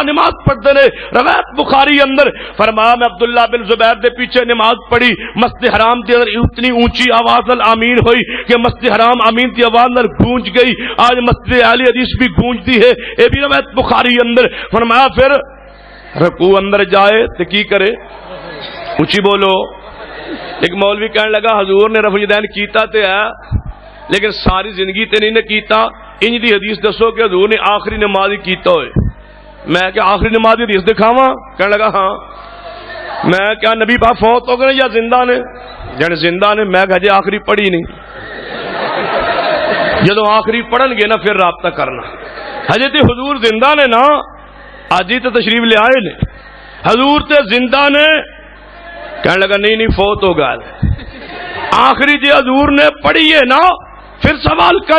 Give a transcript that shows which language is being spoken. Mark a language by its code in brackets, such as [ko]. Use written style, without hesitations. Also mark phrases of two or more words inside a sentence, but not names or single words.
[pa] نماز پڑھتے نے روایت بخاری اندر فرمایا میں عبداللہ بن زبیر دے پیچھے نماز پڑھی مسجد حرام کے اندر اتنی اونچی آواز نال آمین ہوئی کہ مسجد حرام آمین کی آواز نال گونج گئی آج مسجد اہل حدیث بھی گونجتی ہے یہ بھی روایت بخاری اندر فرمایا پھر رکوع اندر جائے تو کی کرے اونچی بولو ایک مولوی کہنے لگا حضور نے رفع یدین کیتا تے ہے لیکن ساری زندگی تے نہیں نے کیتا انج دی حدیث دسو کہ حضور نے آخری نماز ہی کیتا ہوئے میں کہ آخری نماز حدیث دکھاواں کہنے لگا ہاں میں کیا نبی پاک فوت ہو گئے یا زندہ نے جن زندہ نے میں کہ جی آخری پڑھی نہیں جدو آخری پڑھن گے نا پھر رابطہ کرنا حضرت حضور زندہ نے نا آج ہی تو تشریف لے آئے نے حضور تے زندہ نے کہنے لگا نہیں فوت ہو گیا آخری جی حضور نے پڑھی ہے نا پھر سوال کر.